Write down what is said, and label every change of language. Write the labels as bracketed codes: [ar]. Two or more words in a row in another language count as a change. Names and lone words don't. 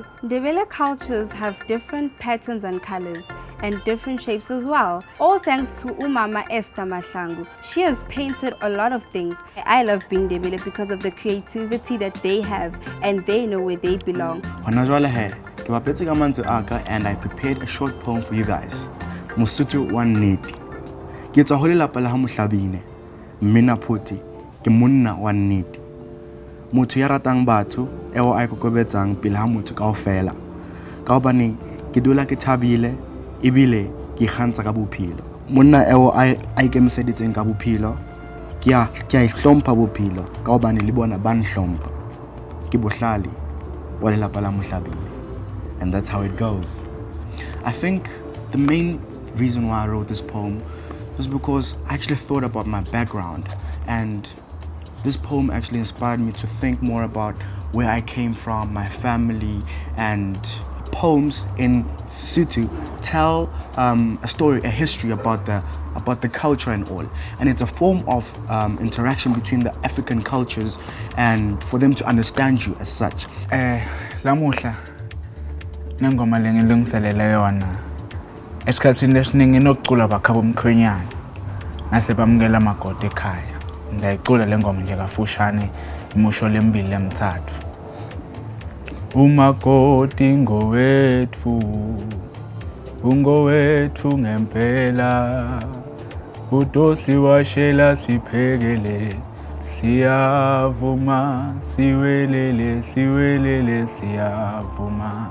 [en] Ndebele cultures have different patterns and colors and different shapes as well. All thanks to Umama Esther Mahlangu. She has painted a lot of things. I love being Ndebele because of the creativity that they have and they know where they belong. And I prepared a short poem for you guys. [st] Mosotho wa nnete. Ke tswa ho lelapa la ha Mohlabine. Mmina Phuti ke monna wa nnete. Motho ya ratang batho eo a ikokobetsang pele ha motho kaofela. Ka hobane ke dula ke thabile ebile ke kgantsa ka bophelo. monna eo a ikemiseditseng ka bophelo ke a ihlompha bophelo ka hobane le bona ba nhlompha ke bohlale wa lelapa la Mohlabile. [en] And that's how it goes. I think the main reason why I wrote this poem was because I actually thought about my background, and this poem actually inspired me to think more about where I came from, my family, and poems in Sotho tell a story, a history about the culture and all. And it's a form of interaction between the African cultures and for them to understand you as such. [nr] Lamuhla nengoma lengilungiselele yona esikhathini lesiningi nokucula bakhaba umkhwenyana nase bamukela amagoda ekhaya. Ndayicula le ngoma nje kafushane imusho lembili lemithathu. Umakoti ngowethu ungowethu ngempela udosi washela siphekele siyavuma siwelele siyavuma.